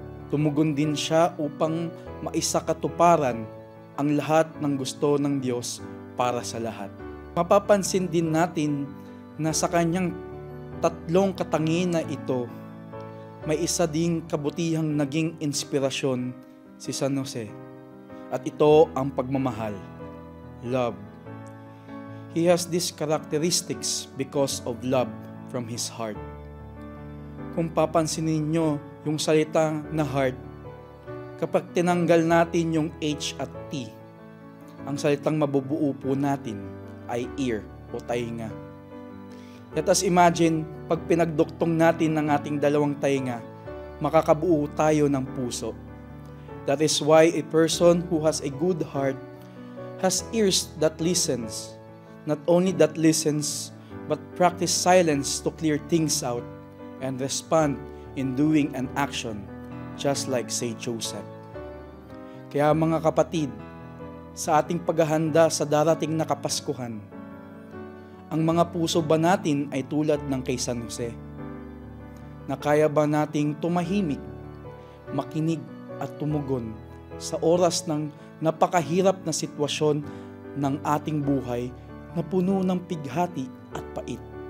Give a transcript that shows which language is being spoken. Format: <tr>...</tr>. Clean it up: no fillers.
<tl>Tumugon din siya upang maisakatuparan ang lahat ng gusto ng Diyos para sa lahat. Mapapansin din natin na sa kanyang tatlong katangian na ito, may isa ding kabutihang naging inspirasyon si San Jose. At ito ang pagmamahal, love.</tl> <en>He has these characteristics because of love from his heart.</en> <tl>Kung papansinin nyo yung salita na heart, kapag tinanggal natin yung H at T, ang salitang mabubuo po natin ay ear o tainga.</tl> <en>Let us imagine,</en> <tl>pag pinagduktong natin ng ating dalawang tainga, makakabuo tayo ng puso.</tl> <en>That is why a person who has a good heart has ears that listens. Not only that listens, but practice silence to clear things out and respond in doing an action, just like Saint Joseph.</en> <tl>Kaya mga kapatid, sa ating paghahanda sa darating na Kapaskuhan, ang mga puso ba natin ay tulad ng kay San Jose? Na kaya ba nating tumahimik, makinig at tumugon sa oras ng napakahirap na sitwasyon ng ating buhay na puno ng pighati at pait?</tl>